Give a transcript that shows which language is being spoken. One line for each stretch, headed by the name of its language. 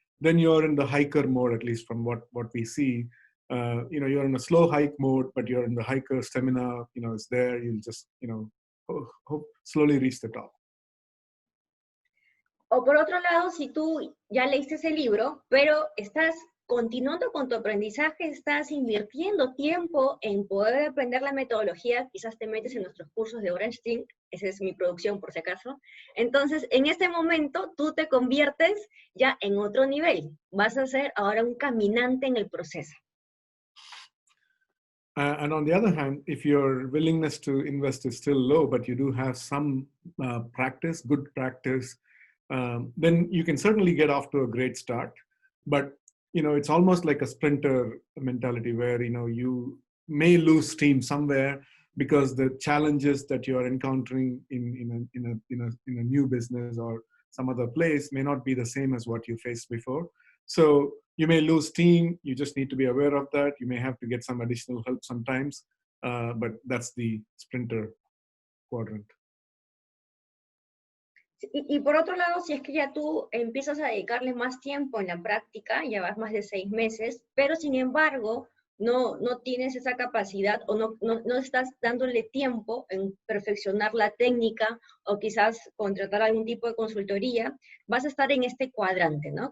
English: then you're in the hiker mode, at least from what we see. You're in a slow hike mode, but you're in the hiker stamina, is there. You'll just, hope slowly reach the top.
Spanish: O por otro lado, si tú ya leíste ese libro, pero estás continuando con tu aprendizaje, estás invirtiendo tiempo en poder aprender la metodología, quizás te metes en nuestros cursos de Orange Team, esa es mi producción por si acaso, entonces en este momento tú te conviertes ya en otro nivel, vas a ser ahora un caminante en el proceso.
English: And on the other hand, if your willingness to invest is still low, but you do have some practice, good practice, then you can certainly get off to a great start. But it's almost like a sprinter mentality where you may lose steam somewhere because the challenges that you are encountering in a new business or some other place may not be the same as what you faced before. So you may lose steam. You just need to be aware of that. You may have to get some additional help sometimes, but that's the sprinter quadrant.
Spanish: Y por otro lado, si es que ya tú empiezas a dedicarle más tiempo en la práctica, ya vas más de 6 meses, pero sin embargo no tienes esa capacidad o no estás dándole tiempo en perfeccionar la técnica o quizás contratar algún tipo de consultoría, vas a estar en este cuadrante, ¿no?